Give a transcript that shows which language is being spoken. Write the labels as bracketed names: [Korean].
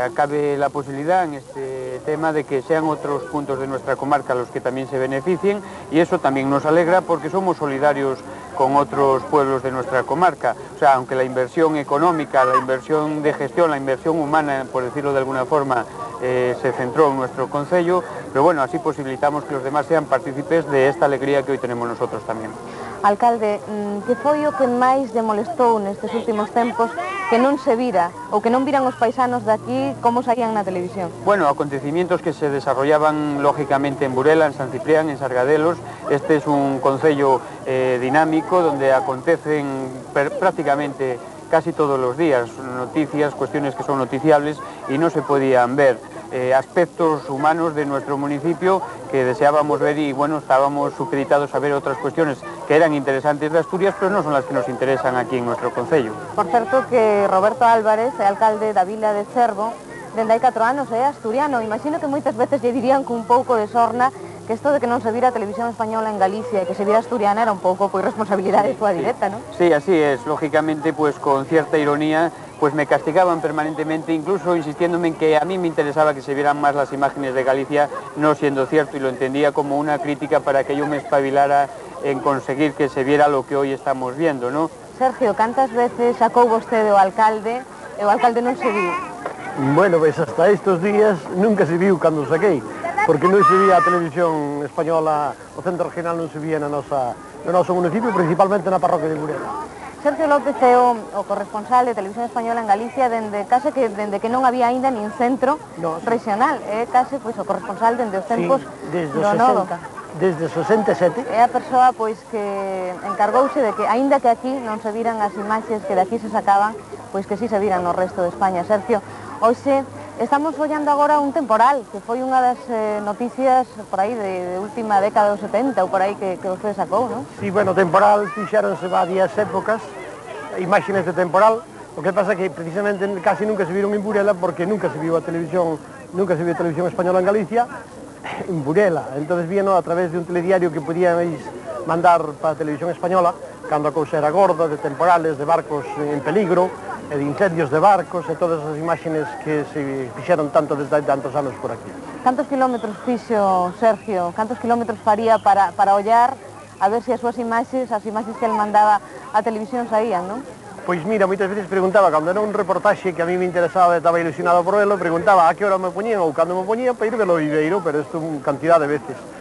[Spanish] Cabe la posibilidad en este tema de que sean otros puntos de nuestra comarca los que también se beneficien, y eso también nos alegra porque somos solidarios con otros pueblos de nuestra comarca. O sea, aunque la inversión económica, la inversión de gestión, la inversión humana, por decirlo de alguna forma, se centró en nuestro concello, pero bueno, así posibilitamos que los demás sean partícipes de esta alegría que hoy tenemos nosotros también. [Galician] Alcalde, que foi o que máis lle molestou nestes últimos tempos que non se vira, ou que non viran os paisanos de aquí como saían na televisión? [Spanish] Bueno, acontecimientos que se desarrollaban lógicamente en Burela, en San Ciprián, en Sargadelos. Este es un concello dinámico donde acontecen prácticamente casi todos los días noticias, cuestiones que son noticiables y no se podían ver. Aspectos humanos de nuestro municipio que deseábamos ver y bueno, estábamos supeditados a ver otras cuestiones que eran interesantes de Asturias, pero no son las que nos interesan aquí en nuestro concello. [Galician] Por certo que Roberto Álvarez é alcalde da vila de Cervo dende hai 4 anos, é asturiano. Imagino que moitas veces lle dirían con un pouco de sorna que isto de que non se vira a televisión española en Galicia e que se vira asturiana era un pouco pois responsabilidade súa directa, non? [Spanish] Sí, así es. Lógicamente, pues con cierta ironía, pues me castigaban permanentemente, incluso insistiéndome en que a mí me interesaba que se vieran más las imágenes de Galicia, no siendo cierto, y lo entendía como una crítica para que yo me espabilara en conseguir que se viera lo que hoy estamos viendo, ¿no? [Galician] Sergio, cantas veces sacou vostede o alcalde e o alcalde non se viu? [Spanish] Bueno, pues hasta estos días [Galician] nunca se viu cando saquei, porque non se vía a televisión española, o centro regional non se vía no noso municipio, principalmente na parroquia de Burela. Sergio López é o corresponsal de Televisión Española en Galicia dende que non había aínda nin centro regional. É case pois, o corresponsal dende os tempos do nodo. Desde 67. É a persoa pois que encargouse de que, aínda que aquí non se viran as imaxes que de aquí se sacaban, pois que sí se viran no resto de España. Sergio, hoxe estamos follando agora un temporal, que foi unha das noticias por aí de última década dos 70 ou por aí que vostede sacou, non? Sí, bueno, temporal fixéronse varias épocas, imágenes de temporal, o que pasa que precisamente casi nunca se viron en Burela porque nunca se viu televisión española en Galicia, en Burela. [Spanish] Entonces vino a través de un telediario que podíais mandar [Galician] para a televisión española cando a cousa era gorda, de temporales, de barcos en peligro, e de incendios de barcos e todas as imágenes que se fixeron tanto desde hai tantos anos por aquí. Cantos kilómetros fixo Sergio? Cantos kilómetros faría para ollar a ver se as súas imaxes, as imaxes que ele mandaba a televisión saían, non? Pois mira, moitas veces preguntaba, cando era un reportaxe que a mí me interesaba e estaba ilusionado por velo, preguntaba a que hora me poñían ou cando me poñían para ir velo Viveiro, pero isto cantidad de veces.